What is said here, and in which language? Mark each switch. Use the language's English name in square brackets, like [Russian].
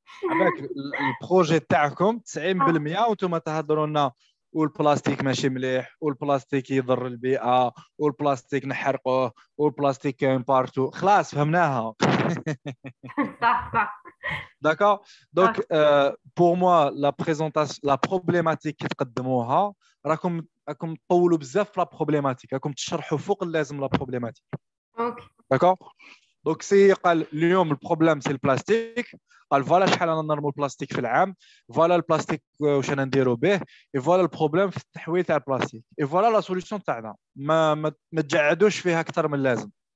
[Arabic] عباك البروجي تاعكم 90% وانتم تهضروا لنا والبلاستيك ماشي مليح والبلاستيك يضر البيئه والبلاستيك نحرقوه والبلاستيك كاين بارتو. خلاص فهمناها. صح. [French] D'accord. Donc, pour moi, la présentation, la problématique qui [Arabic] تقدموها راكم تطولوا بزاف في [French] la problématique, [Arabic] راكم تشرحوا فوق اللازم [French] la problématique. [Arabic] اوكي. [French] D'accord. Donc, c'est [Arabic] قال اليوم البروبليم سي البلاستيك. قال فوالا شحال انا نرموا البلاستيك في العام, فوالا البلاستيك واش انا نديروا به, اي فوالا البروبليم في التحويل تاع البلاستيك, اي فوالا لا سوليوشن تاعنا. ما تجعدوش فيها اكثر من اللازم.